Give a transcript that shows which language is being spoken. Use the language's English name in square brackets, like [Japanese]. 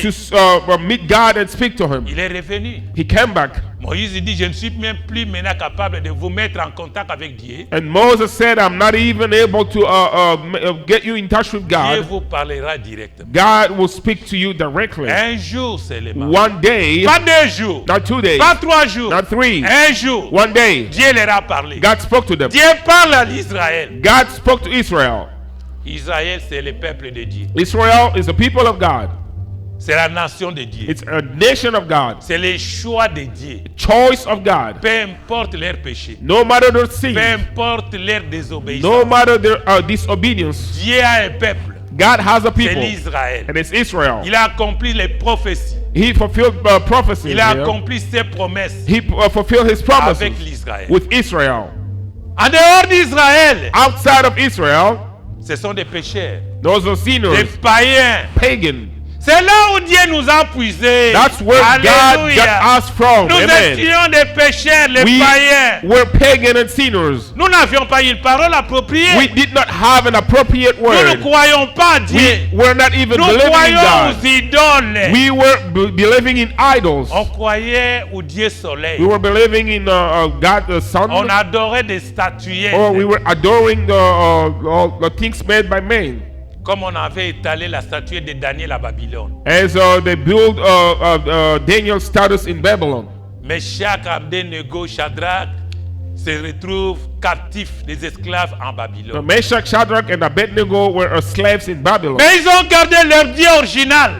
[English] to meet God and speak to him. [French] Il est revenu. [English] He came back. [French] Moïse dit, je ne suis même plus maintenant capable de vous mettre en contact avec Dieu. [English] And Moses said, I'm not even able to get you in touch with [French] Dieu [English] God. [French] vous parlera directement. [English] God will speak to you directly. [French] Un jour seulement. [English] One day, [French] Pas 2 jours. [English] not 2 days, [French] Pas 3 jours. [English] not 3. [French] Un jour. [English] One day, [French] Dieu leur a parlé. [English] God spoke to them. [French] Dieu parle à l'Israël. [English] God spoke to Israel. [French] Israël, c'est le peuple de Dieu. [English] Israel is the people of God. [French] C'est la nation de Dieu. [English] It's a nation of God. [French] C'est le choix de Dieu. [English] Choice of God. [French] Peu importe leurs péchés. [English] No matter their sins, [French] Peu importe leur désobéissance. [English] no matter their disobedience, [French] Dieu a un peuple. [English] God has a [French] C'est [English] people. [French] l'Israël. [English] And it's Israel. [French] Il a accompli les prophéties. [English] He fulfilled prophecies. [French] Il a [English] here. [French] accompli ses promesses [English] He fulfilled his promises [French] avec l'Israël. [English] with Israel. [French] En dehors d'Israël, [English] Outside of Israel, [French] ce sont des pécheurs, [English] those are [French] des [English] sinners, [French] païens. [English] pagan. [French] C'est là où Dieu nous a puisés. [English] That's where God Alléluia. got us from. [French] Nous Amen. étions des pécheurs, les [English] We [French] païens. [English] were pagan and sinners. [French] Nous n'avions pas une parole appropriée. [English] We did not have an appropriate [French] Nous ne [English] word. [French] croyons pas à Dieu. [English] We were not even [French] Nous [English] believing in [French] croyons [English] God. [French] aux idoles. [English] We were believing in idols. [French] On croyait au Dieu soleil. [English] We were believing in God the sun. [French] On adorait des statuettes. [English] Or we were adoring all the things made by man. [French] Comme on avait étalé la statuette de Daniel à Babylone. [English] As they built Daniel's status in Babylon. [French] Meshach, Abednego, Shadrach se retrouvent captifs, des esclaves en Babylone. [English] Meshach, Shadrach, and Abednego were slaves in Babylon. [French] Mais ils ont gardé leur Dieu original.